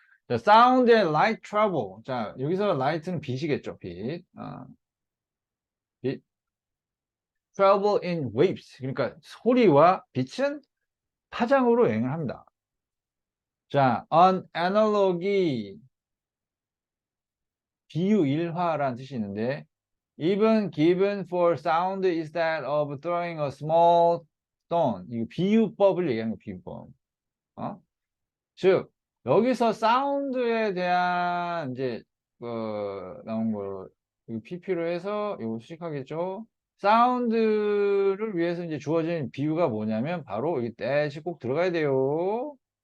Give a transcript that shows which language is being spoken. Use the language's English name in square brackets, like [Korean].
[Korean] 자, [English] sound and light travel. [Korean] 자, 여기서 light는 빛이겠죠, 빛. 빛. [English] travel in waves. [Korean] 그러니까 소리와 빛은 파장으로 여행을 합니다. 자, [English] an analogy. [Korean] 비유 일화라는 뜻이 있는데, [English] even given for sound is that of throwing a small stone. [Korean] 이거 비유법을 얘기하는 거, 비유법. 즉, 여기서 사운드에 대한 이제 나온 거 이거 PP로 해서 이거 수식하겠죠. 사운드를 위해서 이제 주어진 비유가 뭐냐면 바로 여기 that이 꼭 들어가야 돼요.